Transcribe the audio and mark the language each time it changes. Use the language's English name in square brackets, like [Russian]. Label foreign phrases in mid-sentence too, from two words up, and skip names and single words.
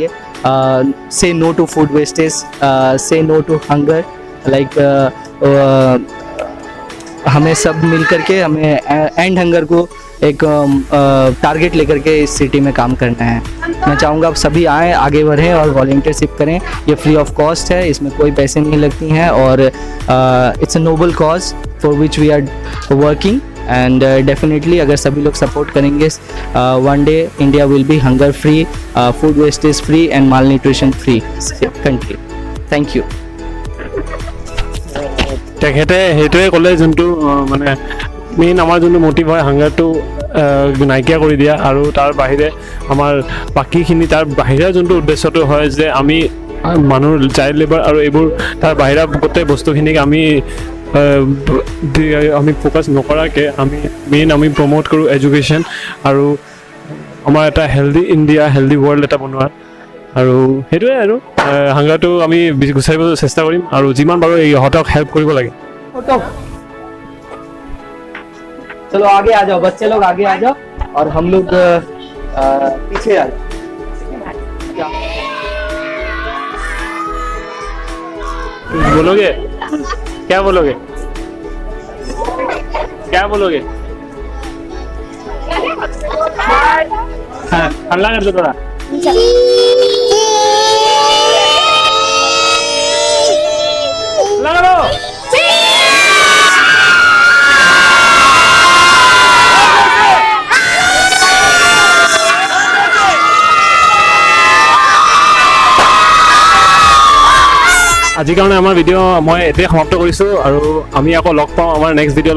[English] say no to food wastage, say no to hunger, like [Hindi] हमें सब मिल करके हमें [English] end hunger [Hindi] को एक टारगेट लेकर के इस सिटी में काम करना है। मैं चाहूँगा आप सभी आएँ, आगे बढ़ें और वॉलंटियरशिप करें। ये [English] free of cost [Hindi] है, इसमें कोई पैसे नहीं लगती हैं और [English] it's a noble cause for which we are working. and definitely [Hindi] अगर सभी लोग सपोर्ट करेंगे [English] one day India will be hunger free, food wastage free and mal nutrition free country. thank you. [Assamese] তেখেতে সেইটোৱে ক'লে যোনটো মানে মেইন আমাৰ যোনটো মটিভ হয় হাংগাৰটো নাইকিয়া কৰি দিয়া আৰু তাৰ বাহিৰে আমাৰ বাকীখিনি তাৰ বাহিৰে যোনটো উদ্দেশ্যটো হয় যে আমি মানুহ [English] child labour [Assamese] আৰু এইবোৰ তাৰ বাহিৰা গোটেই বস্তুখিনিক আমি ফ'কাছ নকৰাকৈ আমি প্ৰমোট কৰোঁ এডুকেশ্যন আৰু আমাৰ এটা [English] healthy India, healthy world [Assamese] এটা বনোৱাৰ। আৰু সেইটোৱে আৰু হাংগাৰটো আমি গুচাৰিব চেষ্টা কৰিম আৰু যিমান পাৰোঁ ইহঁতক হেল্প কৰিব লাগে। [Hindi] चलो आगे आ जाओ, बच्चे लोग आगे आ जाओ और हम लोग पीछे आ जाओ। बोलोगे क्या बोलोगे? क्या बोलोगे? हाँ, हल्ला कर दो थोड़ा। लगा लो। [Assamese] আজিৰ কাৰণে আমাৰ ভিডিঅ' মই এতিয়া সমাপ্ত কৰিছোঁ আৰু আমি আকৌ লগ পাওঁ আমাৰ [English] next videoলৈ।